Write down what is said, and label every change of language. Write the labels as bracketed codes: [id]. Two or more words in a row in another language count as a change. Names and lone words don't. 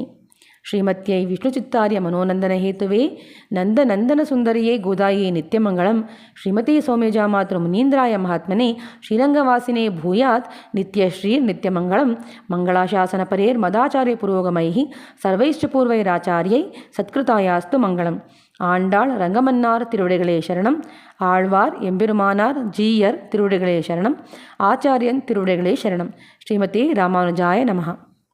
[sa] ಶ್ರೀಮತ್ಯೈ ವಿಷ್ಣುಚಿತ್ತಾರ್ಯ ಮನೋನಂದನ ಹೇತುವೆ ನಂದನಂದನ ಸುಂದರಿಯೇ ಗೋದಾಯೇ ನಿತ್ಯಮಂಗಳಂ ಶ್ರೀಮತಿ ಸೌಮ್ಯಜಾಮಾತೃ ಮುನೀಂದ್ರಾಯ ಮಹಾತ್ಮನೆ ಶ್ರೀರಂಗವಾಸಿನೇ ಭೂಯಾತ್ ನಿತ್ಯಶ್ರೀರ್ ನಿತ್ಯಮಂಗಳಂ ಮಂಗಳಾಶಾಸನ ಪರೇರ್ ಮದಾಚಾರ್ಯ ಪುರೋಗಮೈ ಸರ್ವೈಶ್ಚ ಪೂರ್ವೈರಾಚಾರ್ಯೈ ಸತ್ಕೃತಾಯಾಸ್ತು ಮಂಗಳಂ. [ta] ஆண்டாள் ரங்கமன்னார் திருவடிகளே சரணம். ஆழ்வார் எம்பெருமானார் ஜீயர் திருவடிகளே சரணம். ஆச்சாரியன் திருவடிகளே சரணம். [sa] ஸ்ரீமதி ராமானுஜாய நமஹ.